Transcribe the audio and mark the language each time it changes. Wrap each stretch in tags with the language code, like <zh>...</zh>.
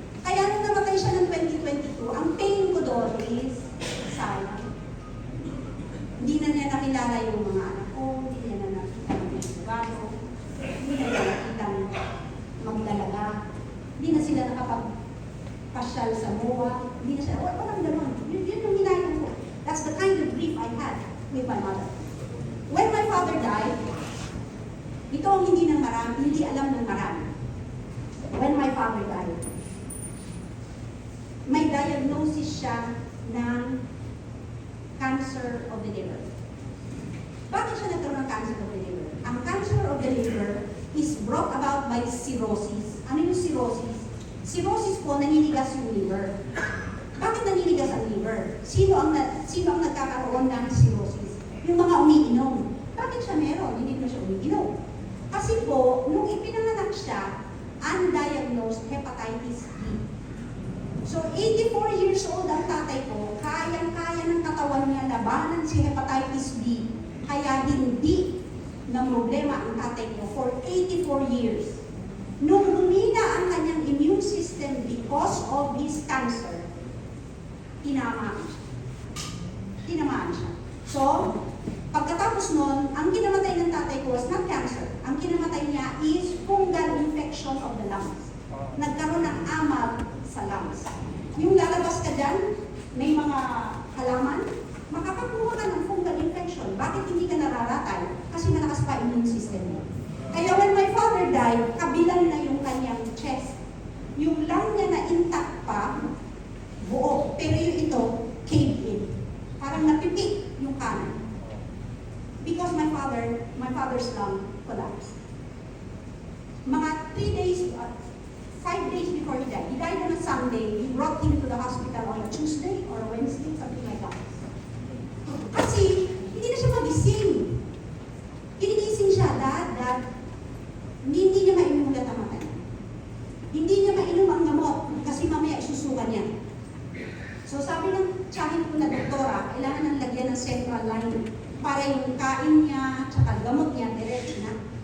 <tl>Kaya nung namatay siya ng 2022, ang pain ko doon is, sayang. Hindi na niya nakilala yung mga anak ko, hindi niya na nakita ng mga sigaro, hindi na niya nakita magdalaga, hindi na sila nakapagpasyal sa MOA, hindi na siya, walang gano'n. Yun yung hinayang ko.</tl> <en>That's the kind of grief I had with my mother. When my father died,</en> <tl>ito ang hindi ng marami,</tl> <en>hindi alam ng marami. When my father died, may diagnosis siya ng cancer of the liver.</en> <tl>Bakit siya nagkaroon ng cancer of the liver?</tl> <en>Ang cancer of the liver is brought about by cirrhosis.</en> <tl>Ano yung cirrhosis? Cirrhosis po, naninigas yung liver. Bakit naninigas ang liver? Sino ang nagkakaroon ng cirrhosis? Yung mga umiinom. Bakit siya meron? Hindi na siya umiinom. Kasi po, nung ipinanganak siya, undiagnosed hepatitis B. So, 84 years old ang tatay ko, kayang-kaya ng katawan niya labanan si hepatitis B. Kaya hindi na problema ang tatay ko</tl> <en>for 84 years.</en> <tl>Nung humina ang kanyang immune system</tl> <en>because of his cancer,</en> <tl>tinamaan siya. Tinamaan siya. So, pagkatapos nun, ang kinamatay ng tatay ko</tl> <en>was not cancer.</en> <tl>Ang kinamatay niya</tl> <en>is fungal infection of the lungs.</en> <tl>Nagkaroon ng amag sa lungs. Yung lalabas ka dyan, may mga halaman, makakakuha ka ng fungal infection. Bakit hindi ka nararatay? Kasi malakas pa immune system mo. Kaya</tl> <en>when my father died,</en> <tl>kabilang na yung kanyang chest. Yung lung niya na intact pa, buo. Pero yung ito,</tl> <en>caved in.</en> <tl>Parang napipik yung kanan.</tl> <en>Because my father's lung collapsed. Mga 3 days, 5 days before he died on a Sunday, we brought him to the hospital on a Tuesday or a Wednesday, something like that.</en> <tl>Kasi, hindi na siya magising. Ginigising siya, Dad, hindi niya mainom ulit ang matay. Hindi niya mainom ang gamot kasi mamaya isusukan niya. So sabi ng tiyahin ko na doktora, kailangan nang lagyan ng central line para yung kain niya, tsaka gamot niya, diretso na.</tl>